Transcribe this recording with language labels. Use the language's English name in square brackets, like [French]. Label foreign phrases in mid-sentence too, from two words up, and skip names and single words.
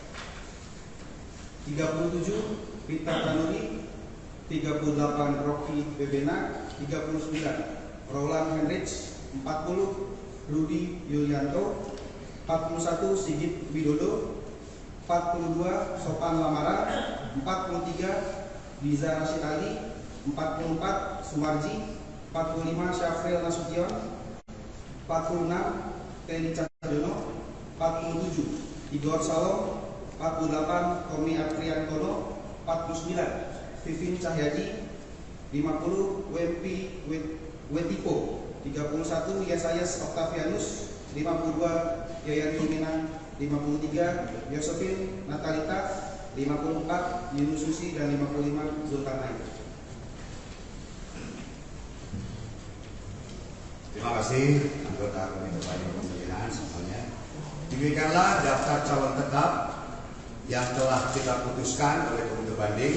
[Indonesian] 37 Pita Tanuri, 38 Rocky Bebena, 39 Roland Hendrich, 40 Rudi Yulianto, 41 Sigit Widodo, 42 Sopan Lamara, 43 Diza Rashid Ali, 44 Sumarji, 45 Syafril Nasution, 46 Teni Cahyono, 47 Igor Salom, 48 Tommy Apriantono, 49 Vivin Cahyaji, 50 Wempi Wetipo, 31 Yesayas Octavianus, 52 Yayan Tuminan, 53 Yosefin Natalita, 54 Yunus Susi, dan 55 Zulkarnain. Terima kasih anggota komite pemilihan semuanya. Demikianlah daftar calon tetap yang telah kita putuskan oleh komite banding.